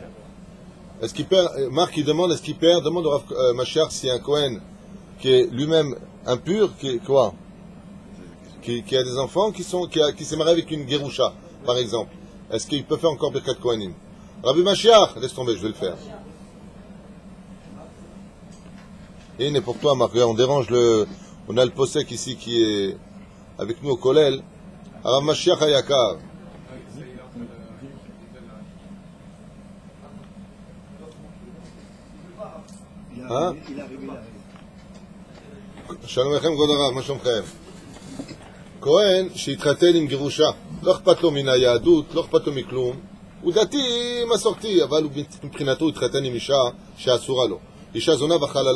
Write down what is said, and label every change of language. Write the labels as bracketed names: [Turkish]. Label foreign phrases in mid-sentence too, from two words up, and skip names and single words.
[French] Est-ce qu'il perd, Marc, il demande, est-ce qu'il perd, demande au Rav Mashiach si un Kohen qui est lui-même impur, qui a des enfants, qui s'est marié avec une Gerusha, par exemple. Est-ce qu'il peut faire encore [Hebrew] ברכת כהנים? [French] Rabbi Mashiach, laisse tomber, je vais le faire. Et n'est pour toi, Marc, on dérange on a le Posek ici qui est avec nous au Kollel. Rav Mashiach Hayakar. Hein? [Hebrew] שלום לכם, כבוד הרב, מה שלומכם? כהן שהתחתן עם גירושה, לא אכפת לו מן היהדות, לא אכפת לו מכלום, הוא דתי מסורתי, אבל מבחינתו הוא התחתן עם אישה שאסורה לו, אישה זונה בחללה.